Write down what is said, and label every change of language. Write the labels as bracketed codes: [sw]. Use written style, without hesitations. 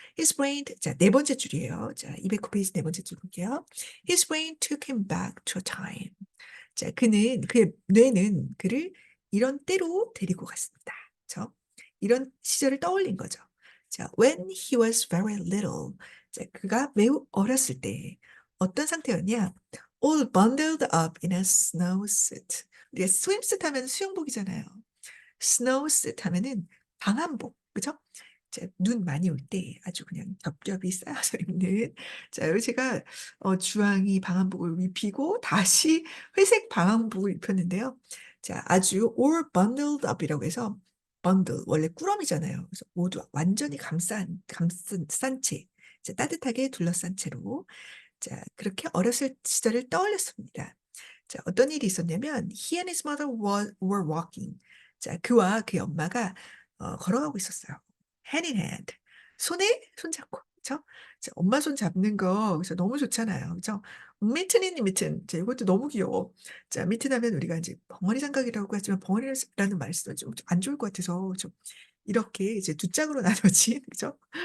[en] His brain, [ko] 자, 네 번째 줄이에요. 자, 209페이지 네 번째 줄 볼게요. [en] His brain took him back to a time. [ko] 자, 그의 뇌는 그를 이런 때로 데리고 갔습니다. 그죠? 이런 시절을 떠올린 거죠. [en] 자, when he was very little. [ko] 자, 그가 매우 어렸을 때 어떤 상태였냐? [en] All bundled up in a snow suit. [ko] 우리가 swimsuit 하면 수영복이잖아요. 스노우스 하면은 방한복, 그죠? 자, 눈 많이 올 때 아주 그냥 겹겹이 쌓여서 입는 자, 여기 제가 주황이 방한복을 입히고 다시 회색 방한복을 입혔는데요. 자, 아주 [en] all bundled up [ko] 이라고 해서 bundle 원래 꾸러미잖아요. 그래서 모두 완전히 감싼 채, 자, 따뜻하게 둘러싼 채로 자, 그렇게 어렸을 시절을 떠올렸습니다. 자, 어떤 일이 있었냐면 [en] he and his mother were walking. [ko] 자, 그와 그의 엄마가 걸어가고 있었어요. [en] hand in hand. [ko] 손에 손 잡고. 그죠? 자, 엄마 손 잡는 거 그래서 너무 좋잖아요. 그죠? 미튼이니 미튼. 자, 이것도 너무 귀여워. 자, 미튼 하면 우리가 이제 벙어리 장갑이라고 하지만 벙어리라는 말씀은 좀 안 좋을 것 같아서 좀 이렇게 이제 두 짝으로 나눠진 그죠?